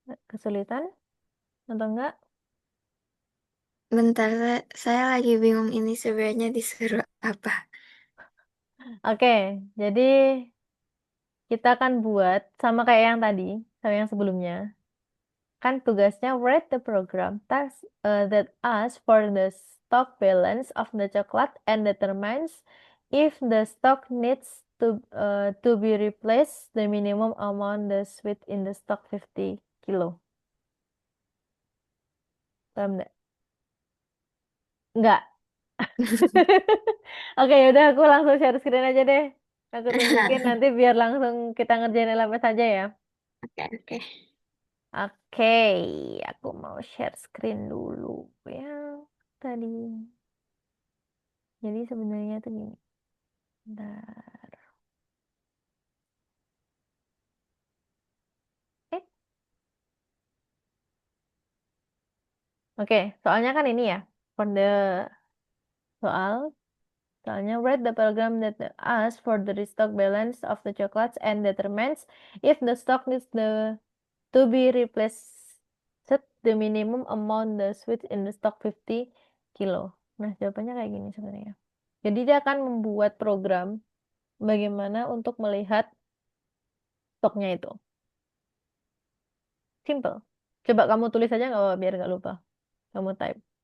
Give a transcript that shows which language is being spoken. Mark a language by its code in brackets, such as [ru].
[id] Kesulitan atau enggak? Bentar, saya lagi bingung ini sebenarnya disuruh apa. Oke, jadi kita akan buat sama kayak yang tadi, sama yang sebelumnya. Kan tugasnya [en] write the program task that asks for the stock balance of the chocolate and determines if the stock needs to be replaced the minimum amount the sweet in the stock 50 kilo. [id] Paham nggak? Nggak. Oke, yaudah aku langsung share screen aja deh. Aku tunjukin nanti biar langsung kita ngerjain LMS aja ya. Oke, oke. Oke, aku mau share screen dulu ya. Tadi. Jadi sebenarnya tuh gini. Bentar. Eh, oke, soalnya kan ini ya. Kode soal. Soalnya [en] write the program that asks for the restock balance of the chocolates and determines if the stock needs to be replaced the minimum amount the sweet in the stock 50 kilo. [id] Nah, jawabannya kayak gini sebenarnya. Jadi dia akan membuat program bagaimana untuk melihat stoknya itu. Simple. Coba kamu tulis aja nggak apa-apa biar nggak lupa. Kamu type.